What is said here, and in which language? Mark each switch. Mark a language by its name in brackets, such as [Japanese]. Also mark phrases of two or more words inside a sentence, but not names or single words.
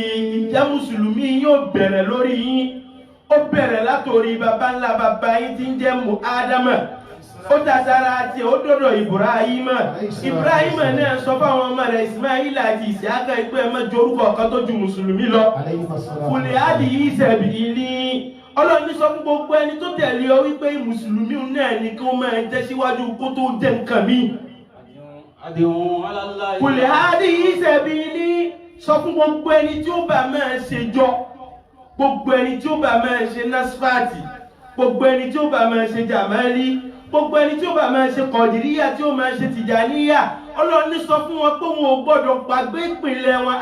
[Yoruba] Ìjẹ́ Mùsùlùmí yóò bẹ̀rẹ̀ lórí yín. Ó bẹ̀rẹ̀ látorí baba ńlá baba yín tí ń jẹ́ Ádámà. Ó tàtàrà àti ó dọ̀dọ̀ Ibrahima. Ibrahima náà sọ fáwọn ọmọ rẹ̀ Ismaila àti Ìsíákà ìpé ẹmọ́ jorúkọ kan tó ju Mùsùlùmí lọ. [Arabic] قل هذه سبيلي. [Yoruba] Ọlọ́run sọ fún gbogbo ẹni tó tẹ̀lé ọ wípé Mùsùlùmí náà ní kí wọ́n máa jẹ́ síwájú kó tó jẹ́ nǹkan míì. [Arabic] قل هذه سبيلي. [Yoruba] Sọ fún gbogbo ẹni tí ó bá máa ṣe jọ, gbogbo ẹni tí ó bá máa ṣe nasfati, gbogbo ẹni tí ó bá máa ṣe jamali, gbogbo ẹni tí ó bá máa ṣe kọ̀dìríyà, tí ó máa ṣe tìjàníyà. Ọlọ́run ní sọ fún wọn pé wọn ò gbọ́dọ̀ gbàgbé ìpìlẹ̀ wọn.